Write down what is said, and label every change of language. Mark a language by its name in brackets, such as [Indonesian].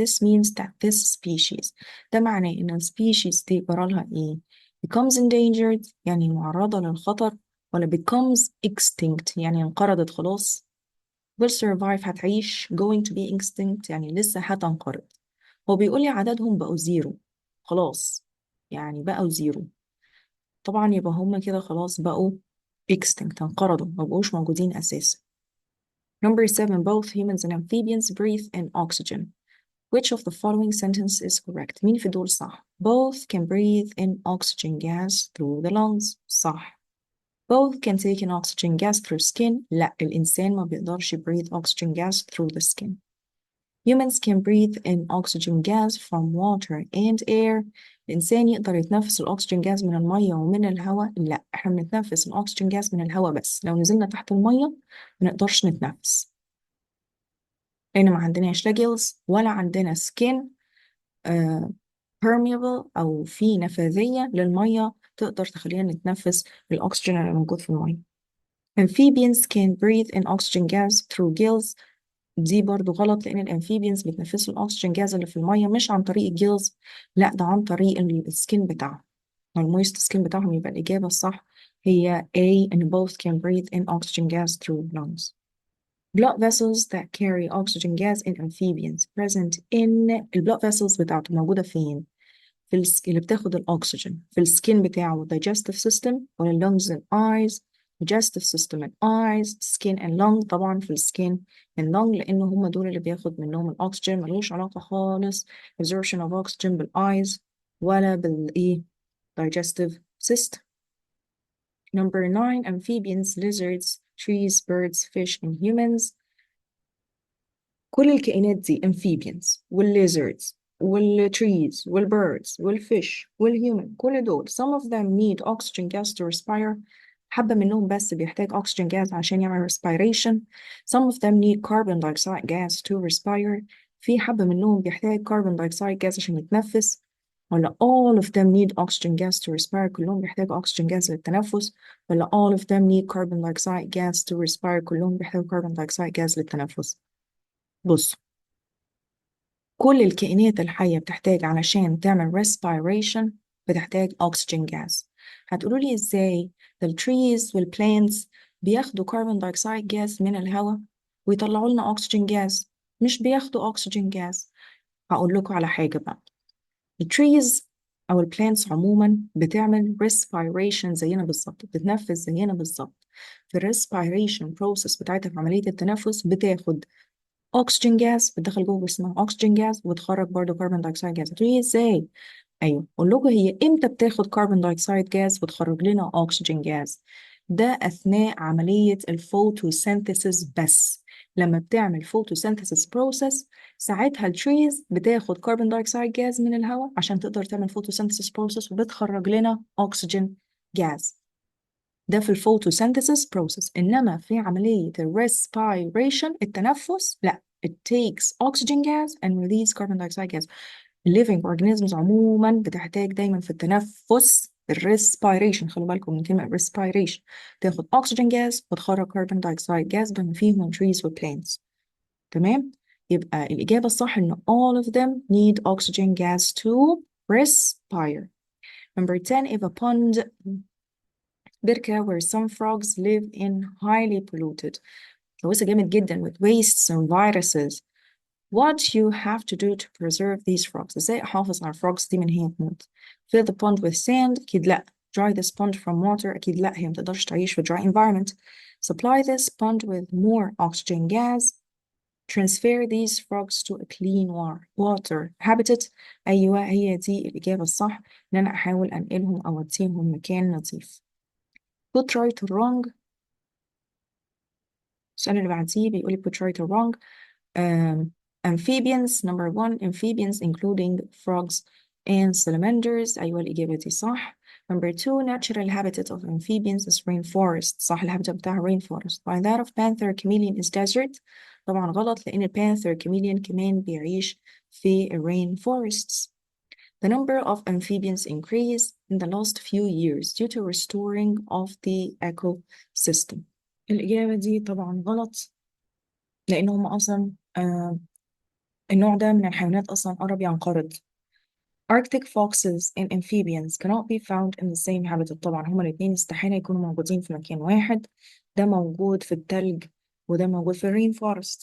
[English] This means that this species، [Arabic] ده معناه إن السبيشيز دي جرالها إيه؟ [English] becomes endangered [Arabic] يعني معرضة للخطر، ولا [English] becomes extinct [Arabic] يعني انقرضت خلاص. [English] will survive هتعيش going to be extinct [Arabic] يعني لسه هتنقرض. هو بيقول لي عددهم بقوا زيرو خلاص، يعني بقوا زيرو طبعا يبقى هم كده خلاص بقوا extinct انقرضوا ما بقوش موجودين أساسا. [English] Number 7 both humans and amphibians breathe in oxygen. Which of the following sentence is correct؟ [Arabic] مين في دول صح؟ [English] Both can breathe in oxygen gas through the lungs صح. Both can take in oxygen gas through skin [Arabic] لا، الإنسان ما بيقدرش [English] breathe oxygen gas through the skin. Humans can breathe in oxygen gas from water and air. [Arabic] الإنسان يقدر يتنفس الأكسجين جاز من المية ومن الهواء لا، احنا بنتنفس الأكسجين جاز من الهواء بس، لو نزلنا تحت المية ما نقدرش نتنفس لأن ما عندناش لا جيلز ولا عندنا skin permeable أو في نفاذية للمية تقدر تخلينا نتنفس الأكسجين اللي موجود في المية. [English] Amphibians can breathe in oxygen gas through gills. [Arabic] دي برضو غلط لأن الأمفيبيانز بيتنفسوا الأكسجين جاز اللي في المية مش عن طريق الجيلز، لا ده عن طريق السكين بتاعهم، المويست سكين بتاعهم. يبقى الإجابة الصح هي [English] A and both can breathe in oxygen gas through lungs. Blood vessels that carry oxygen gas in amphibians present in البلاد vessels [Arabic] بتاعته موجودة فين؟ اللي بتاخد الأكسجين في السكين بتاعه [English] digestive system ولا lungs and eyes؟ digestive system and eyes skin and lung [Arabic] طبعا في السكين [English] and lung [Arabic] لأنه هم دول اللي بياخد منهم الأكسجين، ملوش علاقة خالص [English] absorption of oxygen بالeyes ولا بالإيه digestive system. Number 9 amphibians, lizards, trees, birds, fish and humans [Arabic] كل الكائنات دي [English] amphibians والlizards والtrees والbirds والfish والhuman [Arabic] كل دول [English] some of them need oxygen gas to respire. [Arabic] حبة منهم بس بيحتاج oxygen gas عشان يعمل respiration. [English] some of them need carbon dioxide gas to respire. [Arabic] في حبة منهم بيحتاج carbon dioxide gas عشان يتنفس. [English] ولا all of them need oxygen gas to respire [Arabic] كلهم بيحتاجوا [English] oxygen gas [Arabic] للتنفس. [English] ولا all of them need carbon dioxide gas to respire [Arabic] كلهم بيحتاجوا [English] carbon dioxide gas [Arabic] للتنفس. بص، كل الكائنات الحية بتحتاج علشان تعمل respiration بتحتاج oxygen gas. هتقولوا لي ازاي؟ the trees والplants بياخدوا carbon dioxide gas من الهواء ويطلعوا لنا oxygen gas، مش بياخدوا oxygen gas. هقول لكم على حاجة بقى. التريز أو البلانتس عموما بتعمل respiration زينا بالظبط، بتتنفس زينا بالظبط. في respiration process بتاعتها في عملية التنفس بتاخد اكسجين جاز، بتدخل جوه اسمها اكسجين جاز وتخرج برضه كربون دايوكسيد جاز. هتقولي ازاي؟ ايوه اقول لكم، هي امتى بتاخد كربون دايوكسيد جاز وتخرج لنا اكسجين جاز؟ ده اثناء عمليه الفوتوسينثيسيس بس. لما بتعمل فوتوسينثيسيس بروسيس ساعتها التريز بتاخد كربون دايوكسيد جاز من الهواء عشان تقدر تعمل فوتوسينثيسيس بروسيس وبتخرج لنا اكسجين جاز. ده في الفوتوسينثيسيس بروسيس. انما في عمليه الريسبيريشن التنفس لا، [English] it takes oxygen gas and release carbon dioxide gas. [Arabic] living organisms عموما بتحتاج دايما في التنفس الريسبيريشن، خلوا بالكم من كلمه respiration، تاخد oxygen gas وتخرج carbon dioxide gas بما فيهم trees و plants. تمام؟ يبقى الإجابة الصح إن [English] all of them need oxygen gas to respire. Number 10, if a pond بركة where some frogs live in highly polluted، [Arabic] لوثة جامد جدا [English] with wastes and viruses. What you have to do to preserve these frogs؟ [Arabic] ازاي احافظ على الفروجز دي من هي تموت؟ [English] Fill the pond with sand؟ [Arabic] اكيد لا. [English] Dry this pond from water؟ [Arabic] اكيد لا، هي متقدرش تعيش في [English] dry environment. Supply this pond with more oxygen gas. Transfer these frogs to a clean water habitat. [Arabic] ايوه هي دي الاجابة الصح، ان انا احاول انقلهم او اديهم مكان نظيف. [English] Put right or wrong. [Arabic] السؤال اللي بعديه بيقول لي put right or wrong. [English] Amphibians. Number one, amphibians including frogs and salamanders. [Arabic] أيوة الإجابة دي صح. [English] Number two, natural habitat of amphibians is rainforest. [Arabic] صح، الهابيتات بتاعها rainforest. [English] By that of panther chameleon is desert. [Arabic] طبعا غلط، لأن البانثر chameleon كمان بيعيش في rainforests. [English] The number of amphibians increased in the last few years due to restoring of the ecosystem. [Arabic] الإجابة دي طبعا غلط، لأن هم أصلا النوع ده من الحيوانات أصلا قرب ينقرض. [English] Arctic foxes and amphibians cannot be found in the same habitat. [Arabic] طبعا هما الاتنين استحالة يكونوا موجودين في مكان واحد. ده موجود في التلج وده موجود في rainforest.